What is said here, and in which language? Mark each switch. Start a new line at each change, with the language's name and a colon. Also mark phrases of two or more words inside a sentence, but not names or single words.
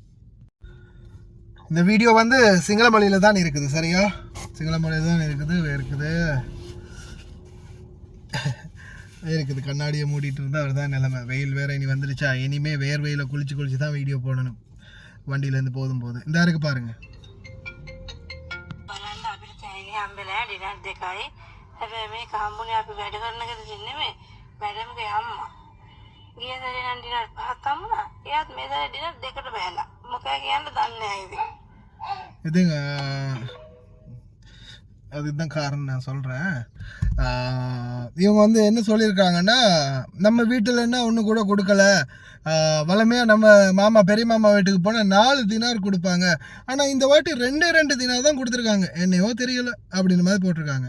Tamil: இந்த வீடியோ வந்து சிங்கள மொழியில் தான் இருக்குது சரியா? சிங்கள மொழியில் தான் இருக்குது. கண்ணாடியை மூடிட்டு இருந்தால் அவர் தான் நிலைமை. வெயில் வேறு இனி வந்துருச்சா, இனிமேல் வேர்வையில் குளிச்சு தான் வீடியோ போடணும் வண்டியிலேருந்து போகும்போது. இந்த இருக்கு பாருங்கள்.
Sinhala: දෙකයි හැබැයි මේක හම්බුනේ අපි වැඩ කරනකදී නෙමෙයි මැඩම්ගේ අම්මා ගිය සැරේ නම් ඩිනර් 5ක් හම්බුණා එයාත් මේ සැරේ ඩිනර් 2කට බහැලා මොකද කියන්න දන්නේ නැහැ
Tamil: இதுங்க. அதுதான் காரணம் நான் சொல்கிறேன். இவங்க வந்து என்ன சொல்லியிருக்காங்கன்னா, நம்ம வீட்டில் என்ன ஒன்று கூட கொடுக்கல, வளமையாக நம்ம மாமா பெரிய மாமா வீட்டுக்கு போனால் 4 தினார் கொடுப்பாங்க, ஆனால் இந்த வாட்டி 2 தினார் தான் கொடுத்துருக்காங்க, என்னையோ தெரியல அப்படின்ற மாதிரி போட்டிருக்காங்க.